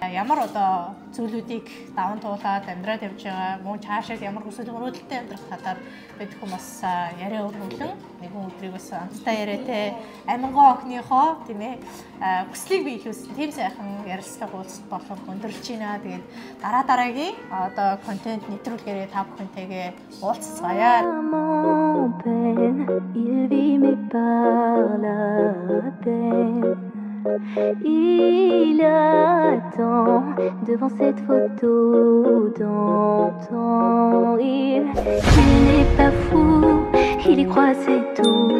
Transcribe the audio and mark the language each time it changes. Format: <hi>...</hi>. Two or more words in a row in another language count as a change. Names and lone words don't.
<mn>Ямар одоо зүйлүүдийг даван туулаад амьдраад явж байгаа, мөн цаашаа ямар хүсэл мөрөөдөлтэй амьдрах талаар бид хүмүүс бас яриа өргөлөн нэгэн өдрийг бас амттай яриатэй амингоо охиныхоо тийм ээ хүслийг биелүүлсэн тийм сайхан ярилцлага уулзалт болох өндөрлж байна. Тэгээд дараагийн одоо контент нэвтрүүлгээрээ та бүхэнтэйгээ уулзцгаая.</mn> <fr>Il vit mais par la peine. Il attend devant cette photo d'antan. Il n'est pas fou, il y croit c'est tout.</fr>